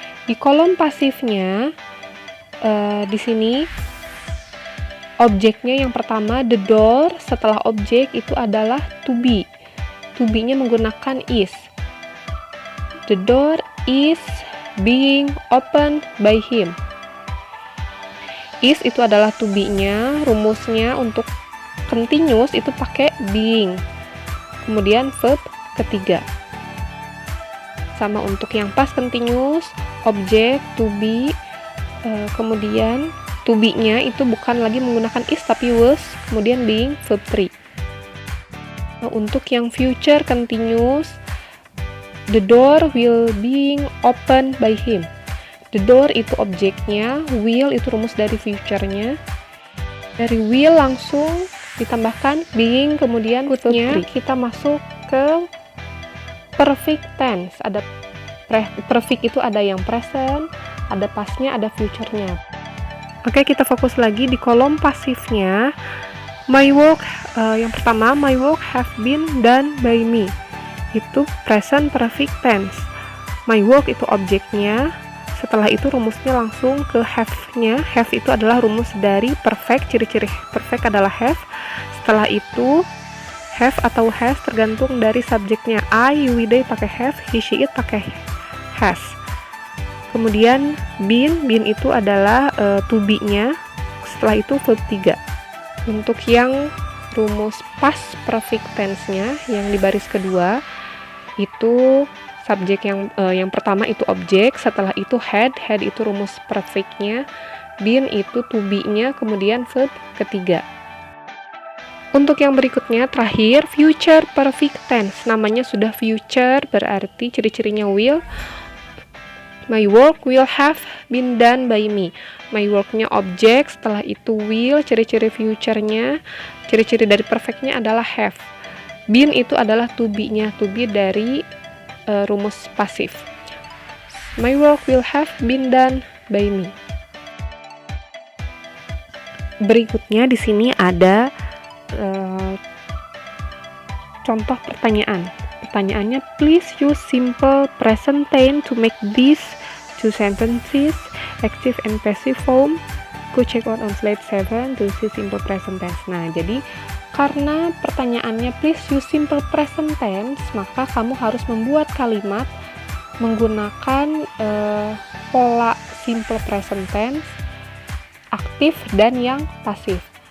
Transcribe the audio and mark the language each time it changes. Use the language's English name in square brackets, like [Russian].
[Indonesian] Di kolom pasifnya di sini objeknya yang pertama [English] the door, [Indonesian] setelah objek itu adalah to be. To be-nya menggunakan is. [English] The door is being opened by him. [Indonesian] Is itu adalah to be-nya, rumusnya untuk continuous itu pakai being. Kemudian verb ketiga. Sama untuk yang past continuous, objek to be, kemudian to be-nya itu bukan lagi menggunakan is tapi was, kemudian being verb 3. Nah, untuk yang [English] future continuous, the door will being opened by him. [Indonesian] The door itu objeknya, will itu rumus dari future-nya. Dari will langsung ditambahkan being, kemudian verb-nya kita masuk ke perfect tense. Ada perfect itu ada yang present, ada past-nya, ada future-nya. Oke, kita fokus lagi di kolom pasifnya. [English] My work, [Indonesian] yang pertama, [English] my work have been done by me. [Indonesian] Itu present perfect tense. [English] My work [Indonesian] itu objeknya. Setelah itu rumusnya langsung ke have-nya. Have itu adalah rumus dari perfect, ciri-ciri perfect adalah have. Setelah itu have atau has tergantung dari subjeknya. I, you, they pakai have, he, she, it pakai has. Kemudian been itu adalah to be-nya. Setelah itu verb 3. Untuk yang rumus past perfect tense-nya yang di baris kedua itu subjek yang pertama itu objek, setelah itu had itu rumus perfect-nya, been itu to be-nya, kemudian verb ketiga. Untuk yang berikutnya terakhir future perfect tense, namanya sudah future berarti ciri-cirinya will. [English] My work will have been done by me. [Indonesian] My work-nya objek, setelah itu will, ciri-ciri future-nya, ciri-ciri dari perfect-nya adalah have. Been itu adalah to be-nya, to be dari rumus pasif. [English] My work will have been done by me. [Indonesian] Berikutnya di sini ada contoh pertanyaan. Pertanyaannya, [English] please use simple present tense to make these two sentences active and passive form. Go check out on slide 7 to see simple present tense. [Indonesian] Nah, jadi karena pertanyaannya [English] please use simple present tense, [Indonesian] maka kamu harus membuat kalimat menggunakan pola simple present tense, aktif dan yang pasif.